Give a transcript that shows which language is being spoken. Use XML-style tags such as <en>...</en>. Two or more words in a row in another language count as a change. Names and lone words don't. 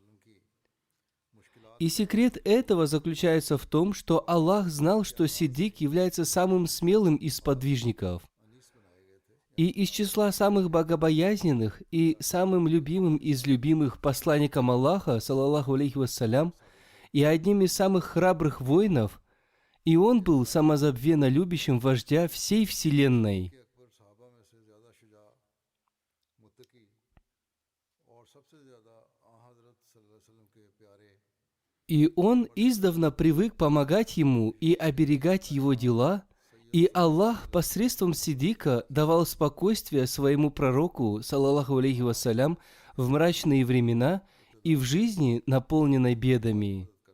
<ru>И секрет этого заключается в том, что Аллах знал, что Сиддик является самым смелым из сподвижников. И из числа самых богобоязненных и самым любимым из любимых посланником Аллаха,</ru> <ar>صلى الله عليه وسلم,</ar> <ru>и одним из самых храбрых воинов, и он был самозабвенно любящим вождя всей вселенной.</ru> <ur>کہ اکبر صحابہ میں سے زیادہ شجاع، متقی اور سب سے زیادہ آنحضرت</ur> <ar>صلى الله عليه وسلم</ar> <ur>کے پیارے</ur> <ru>И он издавна привык помогать ему и оберегать его дела, и Аллах посредством Сиддика давал спокойствие своему пророку,</ru> <ar>صلى الله عليه وسلم,</ar> <ru>в мрачные времена и в жизни, наполненной бедами.</ru>